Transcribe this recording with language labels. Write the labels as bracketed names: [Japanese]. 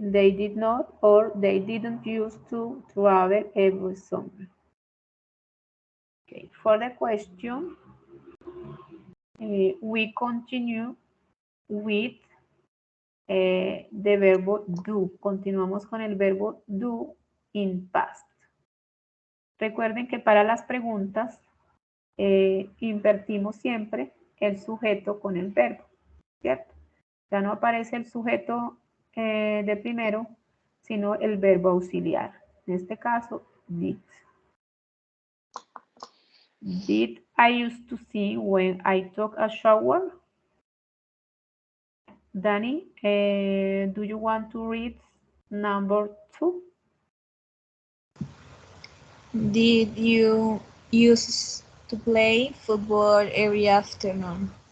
[English] They did not or they didn't used to travel every summer. Okay, for the question, we continue with the verbo do. [Spanish] Continuamos con el verbo do in past. Recuerden que para las preguntas invertimos siempre el sujeto con el verbo, ¿cierto? Ya no aparece el sujeto de primero, sino el verbo auxiliar. En este caso, did. [English] Did I used to see when I took a shower? Danny, do you want to read number 2? Did you used to play football every afternoon?